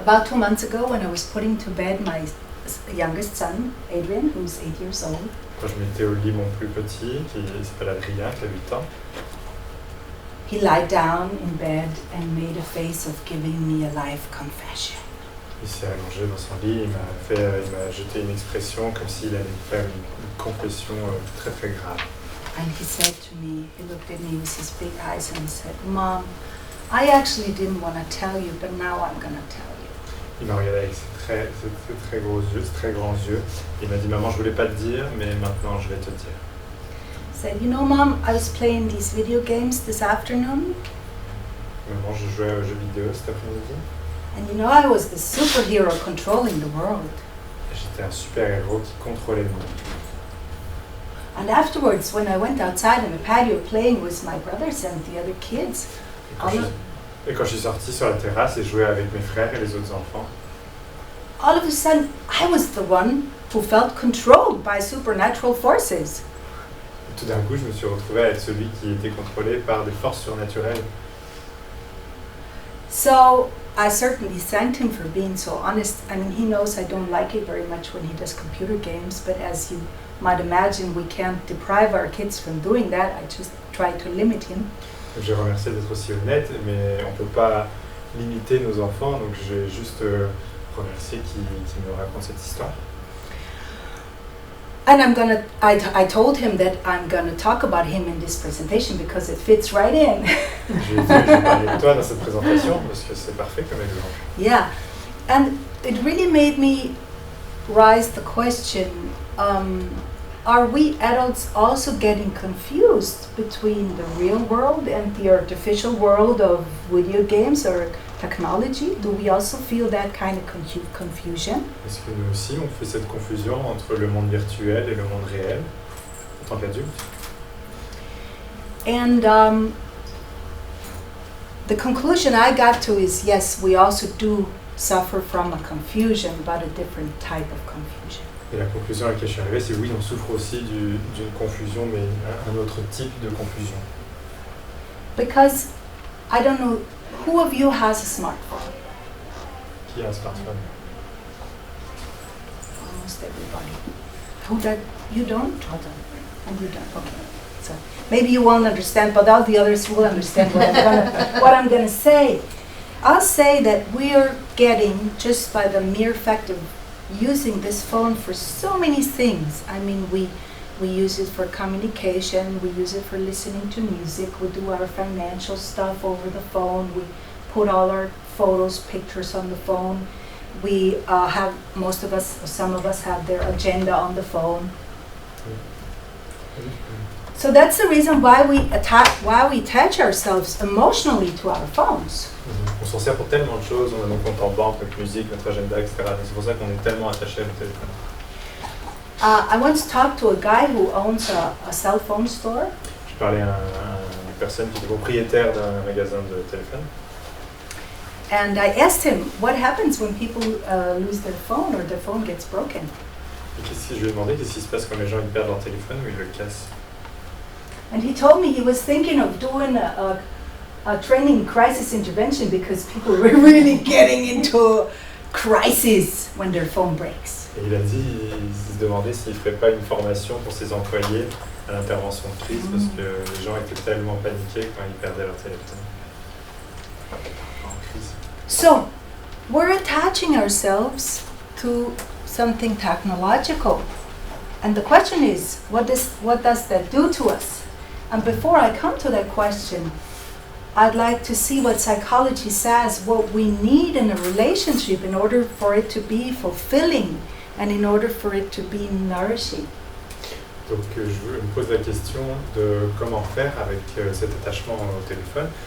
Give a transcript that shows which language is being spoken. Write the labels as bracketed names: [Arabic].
[English] About 2 months ago, when I was putting to bed my youngest son, Adrian, who's 8 years old, [French] Quand je mettais au lit mon plus petit, qui s'appelle Adrien, qui a 8 ans, [English] he lied down in bed and made a face of giving me a life confession. [French] il s'est allongé dans son lit, il m'a jeté une expression comme s'il allait me faire une confession très très grave. [English] And he said to me, he looked at me with his big eyes and he said, Mom, I actually didn't want to tell you, but now I'm going to tell you. [French] Il m'a regardé avec ses très gros yeux, ses très grands yeux. Il m'a dit, maman, je voulais pas te dire, mais maintenant je vais te dire. [English] He said, you know, Mom, I was playing these video games this afternoon. [French] Maman, je jouais aux jeux vidéo cet après-midi. [English] And you know, I was the superhero controlling the world. [French] J'étais un super-héros qui contrôlait le monde. [English] And afterwards, when I went outside on the patio playing with my brothers and the other kids, [French] Et quand je suis sorti sur la terrasse et joué avec mes frères et les autres enfants, [English] all of a sudden, I was the one who felt controlled by supernatural forces. [French] tout d'un coup, je me suis retrouvé à être celui qui était contrôlé par des forces surnaturelles. [English] So I certainly thanked him for being so honest. I mean, he knows I don't like it very much when he does computer games, but as you might imagine, we can't deprive our kids from doing that. I just try to limit him. [French] J'ai remercié d'être aussi honnête, mais on ne peut pas limiter nos enfants, donc j'ai juste remercié qui me raconte cette histoire. [English] And I told him that I'm gonna talk about him in this presentation because it fits right in. [French] Je lui ai dit que je vais parler de toi dans cette présentation parce que c'est parfait comme exemple. [English] Yeah, and it really made me rise the question, are we adults also getting confused between the real world and the artificial world of video games or technology? Do we also feel that kind of confusion? [French] Est-ce que nous aussi on fait cette confusion entre le monde virtuel et le monde réel en tant qu'adulte? [English] And the conclusion I got to is yes, we also do suffer from a confusion, but a different type of confusion. [French] Et la conclusion à laquelle je suis arrivé, c'est oui, on souffre aussi d'une confusion, mais un autre type de confusion. [English] Because I don't know, who of you has a smartphone? [French] Qui a un smartphone? [English] Almost everybody. Who does? You don't? And you don't. Okay. So maybe you won't understand, but all the others will understand what I'm gonna say. I'll say that we are getting, just by the mere fact of using this phone for so many things. I mean, we use it for communication, we use it for listening to music, we do our financial stuff over the phone, we put all our photos, pictures on the phone. We have, most of us, or some of us have their agenda on the phone. So that's the reason why we attach ourselves emotionally to our phones. [French] On s'en sert pour tellement de choses, on a nos comptes en banque, notre musique, notre agenda, etc. Donc c'est pour ça qu'on est tellement attaché à notre téléphone. [English] I once talked to a guy who owns a cell phone store. [French] J'ai parlé à une personne qui est propriétaire d'un magasin de téléphone. [English] And I asked him, what happens when people lose their phone or their phone gets broken? [French] Et je lui ai demandé qu'est-ce qui se passe quand les gens ils perdent leur téléphone ou ils le cassent. [English] And he told me he was thinking of doing a training in crisis intervention because people were really getting into crisis when their phone breaks. [French] Et il a dit, il se demandait s'il ne ferait pas une formation pour ses employés à l'intervention de crise parce que les gens étaient tellement paniqués quand ils perdaient leur téléphone. En crise. [English] So, we're attaching ourselves to something technological. And the question is, what does that do to us? And before I come to that question, I'd like to see what psychology says, what we need in a relationship in order for it to be fulfilling and in order for it to be nourishing. [French] Donc je me pose la question de comment faire avec cet attachement au téléphone.